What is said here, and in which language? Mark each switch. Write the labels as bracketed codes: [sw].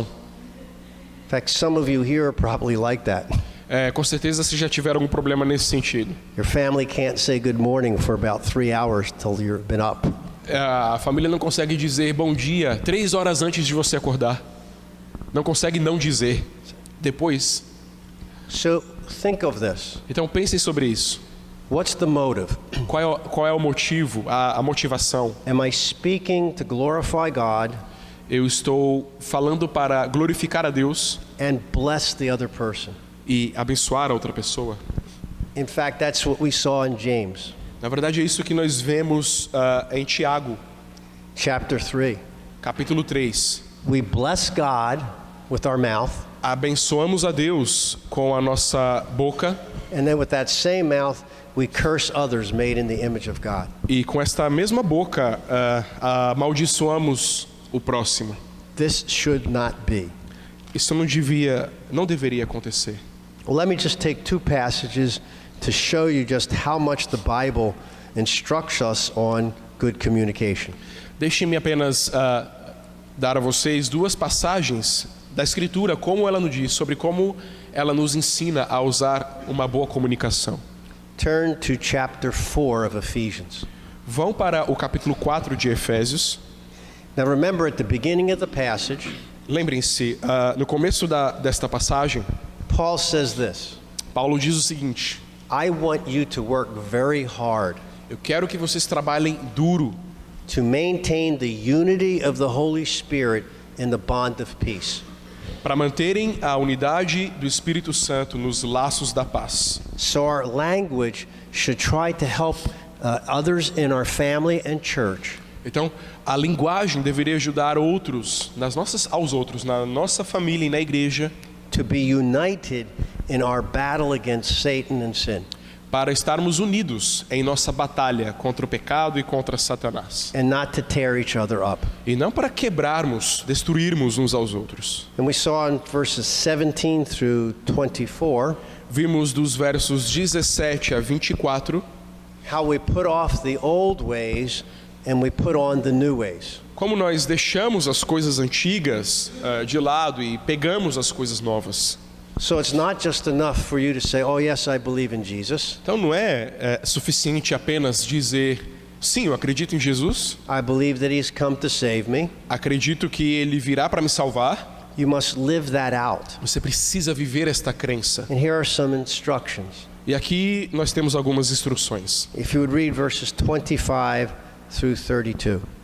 [en] In fact, some of you here are probably like that. [pt] Com certeza vocês já tiveram algum problema nesse sentido. [en] Your family can't say good morning for about 3 hours till you've been up. [pt] A família não consegue dizer bom dia 3 horas antes de você acordar. Não consegue não dizer depois. [en] So think of this. [pt] Então pensem sobre isso. [en] What's the motive? [pt] Qual é o motivo, a motivação? [en] Am I speaking to glorify God [pt] Eu estou falando para glorificar a Deus [en] and bless the other person? [pt] e abençoar a outra pessoa? [en] In fact, that's what we saw in James, [pt] Na verdade é isso que nós vemos em Tiago, [en] chapter 3. [pt] capítulo 3. [en] We bless God with our mouth, [pt] Abençoamos a Deus com a nossa boca [en] and then with that same mouth, we curse others made in the image of God. [pt] e com esta mesma boca amaldiçoamos o próximo. [en] This should not be. [pt] Isso não deveria acontecer. [en] Well, let me just take two passages to show you just how much the Bible instructs us on good communication. [pt] Deixem-me apenas dar a vocês duas passagens da Escritura, como ela nos diz, sobre como ela nos ensina a usar uma boa comunicação. [en] Turn to chapter 4 of Ephesians. [pt] Vão para o capítulo 4 de Efésios. [en] Now remember, at the beginning of the passage, [pt] Lembrem-se, no começo desta passagem, [en] Paul says this: [pt] Paulo diz o seguinte: [en] I want you to work very hard [pt] eu quero que vocês trabalhem duro [en] to maintain the unity of the Holy Spirit in the bond of peace. [pt] para manterem a unidade do Espírito Santo nos laços da paz. [en] So our language should try to help others in our family and church [pt] Então, a linguagem deveria ajudar aos outros, na nossa família e na igreja, [en] to be united in our battle against Satan and sin, [pt] para estarmos unidos em nossa batalha contra o pecado e contra Satanás. [en] and not to tear each other up. [pt] E não para quebrarmos, destruirmos uns aos outros. [en] And we saw in verses 17 through 24 [pt] Vimos dos versos 17 a 24 [en] how we put off the old ways and we put on the new ways. [pt] como nós deixamos as coisas antigas de lado e pegamos as coisas novas. [en] So it's not just enough for you to say, oh yes, I believe in Jesus. [pt] Então não é suficiente apenas dizer, sim, eu acredito em Jesus, [en] I believe that he's come to save me. [pt] acredito que Ele virá para me salvar. [en] You must live that out. [pt] Você precisa viver esta crença. [en] And here are some instructions. [pt] E aqui nós temos algumas instruções. [en] If you would read verses 25 through 32.